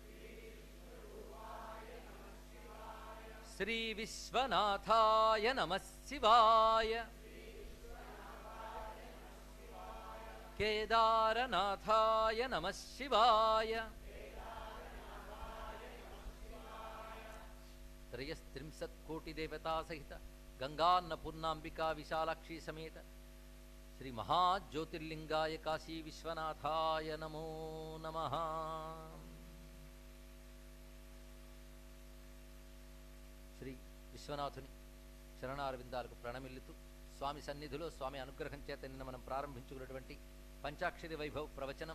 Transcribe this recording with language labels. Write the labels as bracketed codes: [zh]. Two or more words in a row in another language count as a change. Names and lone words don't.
[sa] श्री विश्वनाथाय नमः शिवाय केदारनाथाय नमः शिवाय। त्रयस्त्रिंशत्कोटिदेवता सहित गंगान्नपूर्णांबिका विशालाक्षी समेत శ్రీ మహాజ్యోతిర్లింగాయ కాశీ విశ్వనాథాయ నమో నమః. [te] శ్రీ విశ్వనాథుని శరణారవిందాలకు ప్రణమిల్లుతూ స్వామి సన్నిధిలో స్వామి అనుగ్రహం చేత నిన్న మనం ప్రారంభించుకున్నటువంటి పంచాక్షరి వైభవ ప్రవచనం.